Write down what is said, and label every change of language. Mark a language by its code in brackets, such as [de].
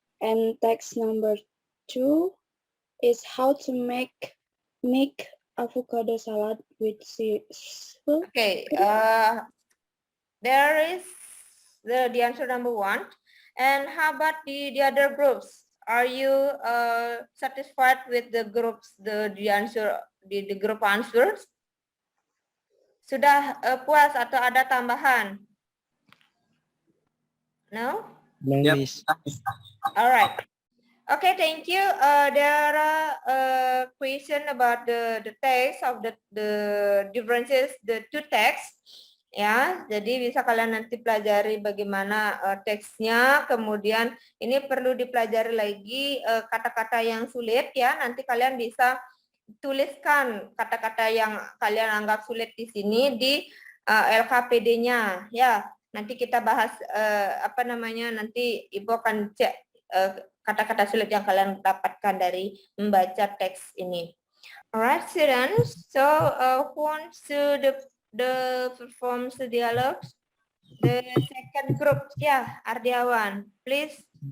[en] And text number 2 is how to make avocado salad with seafood. Okay. There is the answer number 1. And how about the other groups? Are you satisfied with the groups, the answer, the group answers? [id] Sudah puas atau ada tambahan? [en] No? No, Yep. Miss. All right. Okay, thank you. There are question about the text of the differences, the two texts. [id] Ya, jadi bisa kalian nanti pelajari bagaimana teksnya. Kemudian ini perlu dipelajari lagi kata-kata yang sulit ya. Nanti kalian bisa tuliskan kata-kata yang kalian anggap sulit di sini di LKPD-nya ya. Nanti kita bahas nanti Ibu akan cek kata-kata sulit yang kalian dapatkan dari membaca teks ini. [en] Alright, students. So who wants to the performs the dialogues? The second group, yeah, Ardiawan, please.